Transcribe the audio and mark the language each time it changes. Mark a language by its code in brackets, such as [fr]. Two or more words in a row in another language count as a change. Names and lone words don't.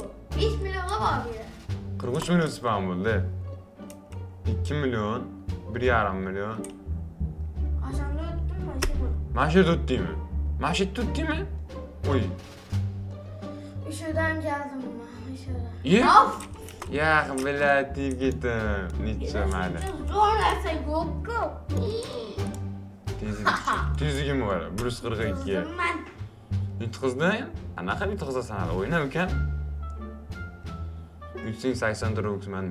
[uz] 5 millionga bor bu. 43 million spam bo'ldi. 2 million, 1,5 million. Asamda o'tdim mana shu. Mana shu yerda o'tdingmi? Mana shu yerda o'tdingmi? Oy. O'shadan keldim men, o'shadan. Ye? Of! Ya, bilat ketdim. Necha mayli. Zo'r narsa yo'q-ku. Tezligim bor. 142. Men Yutqizdim. Qanaqa yutqizasan hali? O'ynab ekan. 380 manda.